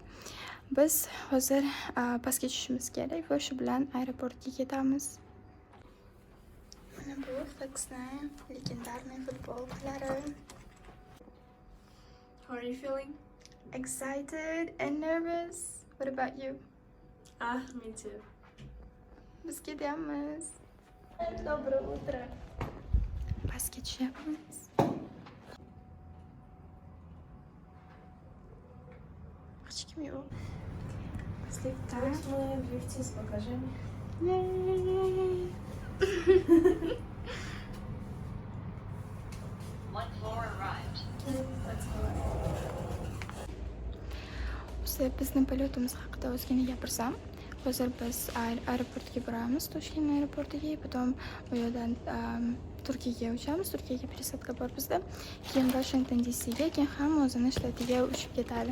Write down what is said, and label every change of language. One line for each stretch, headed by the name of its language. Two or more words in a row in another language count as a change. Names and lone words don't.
Uzbek: Biz hozir pastga tushishimiz kerak va shu bilan aeroportga ketamiz. Mana bu Flex'ning legendarniy futbolkalari.
English: How are you feeling? Excited and nervous. What about you? Me too.
Uzbek: Biz ketyapmiz.
Russian: Доброе утро.
Uzbek: Pastga tushyapmiz. Hech kim yo'q.
Russian: Мы вместе с багажами.
English: One floor arrived.
Uzbek: Bizni polyotimiz haqida ozgina gapirsam, hozir biz aeroportga boramiz, Toshkent aeroportiga, потом u yerdan Turkiyaga uchamiz, Turkiyaga пересадка bor bizda. Keyin Washington DCga, keyin ham o'zini shtatiga uchib ketadi.